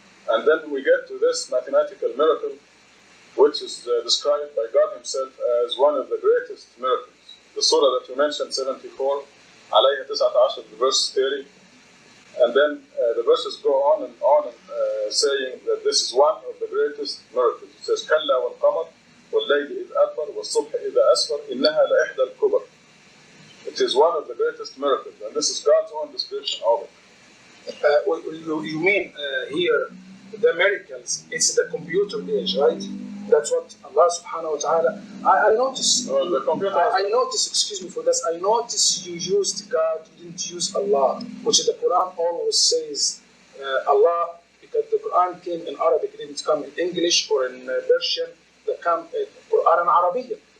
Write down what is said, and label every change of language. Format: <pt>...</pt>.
<en>And then we get to this mathematical miracle, which is described by God Himself as one of the greatest miracles. The surah that you mentioned, 74, alayha 19, verse 30. And then the verses go on and saying that this is one of the greatest miracles. It says,</en> <ar>كَلَّا وَالْقَمَرِ وَاللَّيْلِ إِذْ أَدْبَرَ وَالصُّبْحِ إِذَا أَسْفَرَ إِنَّهَا لَإِحْدَى الْكُبَرِ.</ar> <en>It is one of the greatest miracles, and this is God's own description of it. You mean here, the miracles, it's the computer age, right? That's what Allah subhanahu wa ta'ala, I noticed, the computer I noticed, excuse me for this, I noticed you used God, you didn't use Allah, which the Quran always says Allah, because the Quran came in Arabic, it didn't come in English or in Persian, it came in Quran Arabic.</en>